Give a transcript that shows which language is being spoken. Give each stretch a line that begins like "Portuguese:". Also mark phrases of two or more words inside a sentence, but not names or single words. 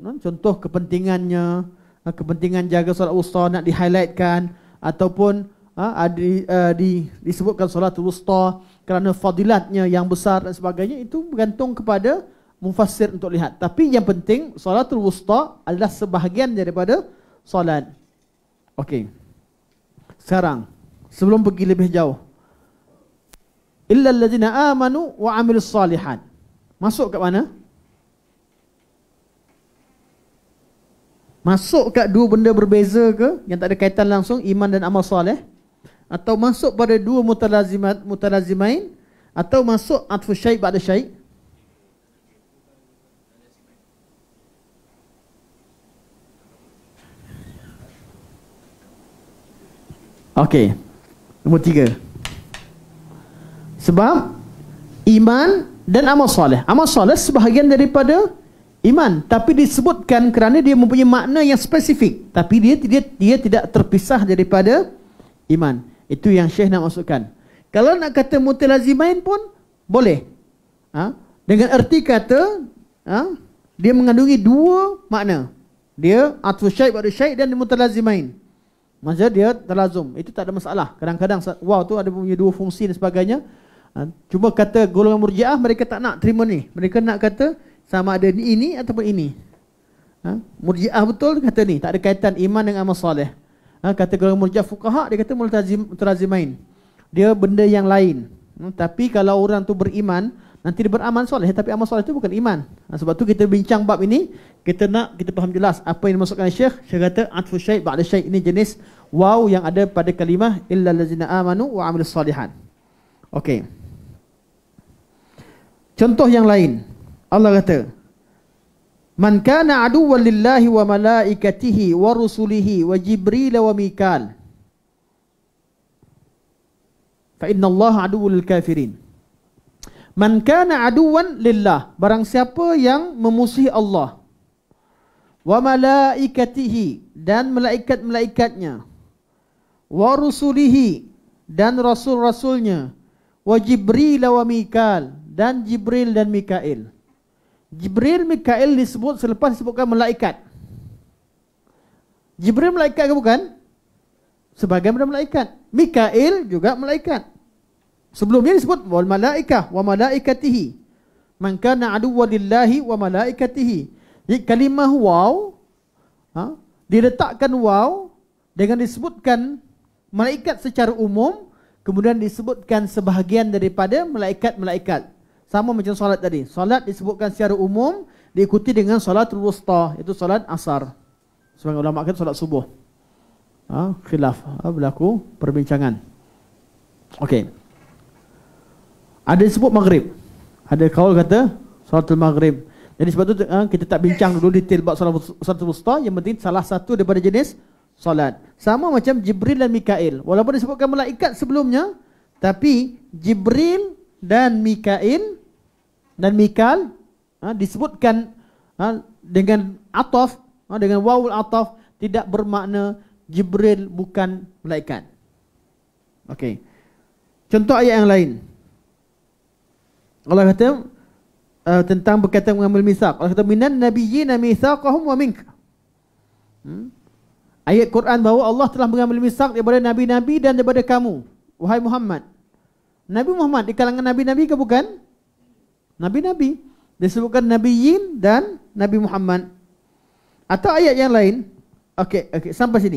Malay: Contoh kepentingannya, kepentingan jaga solat wusta nak di-highlightkan, ataupun disebutkan
Arabic: الصلاة الوسطى
Malay: kerana fadilatnya yang besar dan sebagainya. Itu bergantung kepada mufassir untuk lihat. Tapi yang penting
Arabic: الصلاة الوسطى
Malay: adalah sebahagian daripada solat. Okey. Sekarang sebelum pergi lebih jauh,
Arabic: إلا الذين آمنوا وعملوا الصالحات,
Malay: masuk kat mana? Masuk kat dua benda berbeza ke yang tak ada kaitan langsung, iman dan amal soleh, atau masuk pada dua mutalazimain, atau masuk
Arabic: عطف شيء بعد شيء'?
Malay: Okey. Nombor 3. Sebab iman dan amal soleh. Amal soleh sebahagian daripada iman, tapi disebutkan kerana dia mempunyai makna yang spesifik, tapi dia tidak terpisah daripada iman. Itu yang Syekh nak masukkan. Kalau nak kata mutalazimain pun boleh. Dengan erti kata dia mengandungi dua makna. Dia
Arabic: عطف شيء بعد شيء'
Malay: dan mutalazimain. Maksudnya dia terlazum. Itu tak ada masalah. Kadang-kadang waw tu ada punya dua fungsi dan sebagainya. Cuma kata golongan Murji'ah, mereka tak nak terima ni. Mereka nak kata sama ada ini ataupun ini. Murji'ah betul kata ni, tak ada kaitan iman dengan amal soleh. Kata golongan Murji'ah fuqaha, dia kata mutalazimain, dia benda yang lain. Tapi kalau orang tu beriman, nanti dia beramal soleh, tapi amal soleh itu bukan iman. Sebab tu kita bincang bab ini, kita faham jelas apa yang dimaksudkan Syekh. Syekh kata
Arabic: عطف شيء بعد شيء',
Malay: ini jenis waw yang ada pada kalimah
Arabic: إلا الذين آمنوا وعملوا الصالحات.
Malay: Okey. Contoh yang lain, Allah kata,
Arabic: من كان عدوا لله وملائكته ورسله وجبريل وميكال فإن الله عدو للكافرين. من كان عدوا لله,
Malay: barang siapa yang memusuhi Allah,
Arabic: وملائكته,
Malay: dan malaikat-malaikatnya,
Arabic: ورسله,
Malay: dan rasul-rasulnya,
Arabic: وجبريل وميكال,
Malay: dan Jibril dan Mikail. Jibril, Mikail disebut selepas disebutkan malaikat. Jibril malaikat ke bukan? Sebagai malaikat. Mikail juga malaikat. Sebelumnya disebut
Arabic: والملائكة وملائكته. من كان عدوا لله وملائكته.
Malay: Jadi kalimah waw diletakkan waw dengan disebutkan malaikat secara umum, kemudian disebutkan sebahagian daripada malaikat-malaikat. Sama macam solat tadi. Solat disebutkan secara umum, diikuti dengan
Arabic: الصلاة الوسطى,
Malay: itu solat asar. Sebagai ulama kata solat subuh. Khilaf, berlaku perbincangan. Okey. Ada disebut maghrib. Ada kaul kata
Arabic: صلاة المغرب.
Malay: Jadi sebab tu kita tak bincang dulu detail bab
Arabic: الصلاة الوسطى,
Malay: yang penting salah satu daripada jenis solat. Sama macam Jibril dan Mikail. Walaupun disebutkan malaikat sebelumnya, tapi Jibril dan Mikail dan Mikal disebutkan dengan ataf, dengan
Arabic: واو العطف,
Malay: tidak bermakna Jibril bukan malaikat. Okey. Contoh ayat yang lain. Allah kata tentang berkaitan mengambil mitsaq.
Arabic: Allah kata من النبيين ميثاقهم ومنك.
Malay: Ayat Quran bahawa Allah telah mengambil mitsaq daripada nabi-nabi dan daripada kamu, wahai Muhammad. Nabi Muhammad di kalangan nabi-nabi ke bukan? Nabi-nabi. Disebutkan nabiyyin dan Nabi Muhammad. Atau ayat yang lain. Okey, sampai sini.